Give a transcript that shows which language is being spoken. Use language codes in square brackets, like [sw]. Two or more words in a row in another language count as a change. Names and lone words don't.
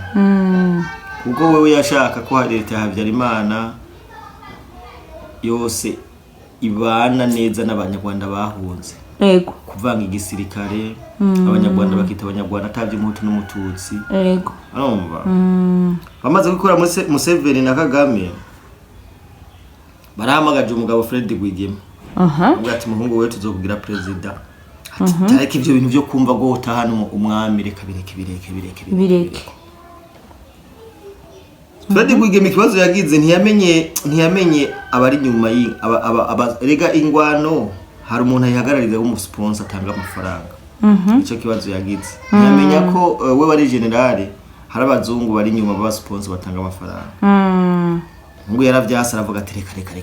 [rn] Kuko wewe yashaka ko leta ya Habyarimana yose ibana neza n'abanyarwanda bahunze. yego kuvanga igisirikare abanyarwanda bakita abanyarwanda atavye umuhutu n'umututsi yego urumva bamaze gukora Museveni na Kagame barahamagaje umugabo Fred Rwigema ubwo ati muhungu wewe tuzokugira president ati tareke ivyo bintu byo kumva go utahana umwami reka bireke Fred Rwigema ikibazo yagize ntiyamenye abari nyuma rega ingwano hari umuntu ayihagararira w'umusponsor atanga amafaranga ico kibazo yagize ntiyamenya ko we wari generale hari abazungu bari nyuma baba sponsor batanga amafaranga ngo yaravyasa aravuga ati reka